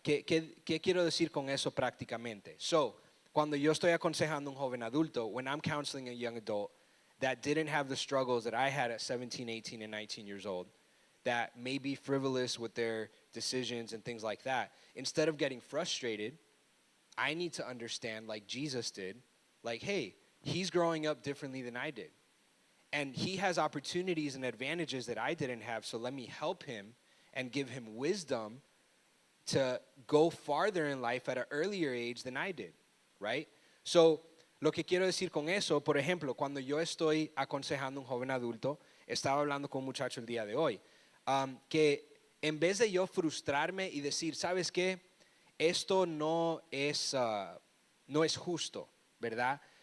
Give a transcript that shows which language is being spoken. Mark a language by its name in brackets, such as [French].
[Spanish] ¿Qué quiero decir con eso prácticamente? [English] So, [Spanish] cuando yo estoy aconsejando a un joven adulto, [English] when I'm counseling a young adult that didn't have the struggles that I had at 17, 18, and 19 years old, that may be frivolous with their decisions and things like that, instead of getting frustrated, I need to understand, like Jesus did, like, hey, he's growing up differently than I did. And he has opportunities and advantages that I didn't have, so let me help him and give him wisdom to go farther in life at an earlier age than I did, right? [Spanish] So, lo que quiero decir con eso, por ejemplo, cuando yo estoy aconsejando a un joven adulto, estaba hablando con un muchacho el día de hoy, que en vez de yo frustrarme y decir, ¿sabes qué? Esto no es justo, ¿verdad?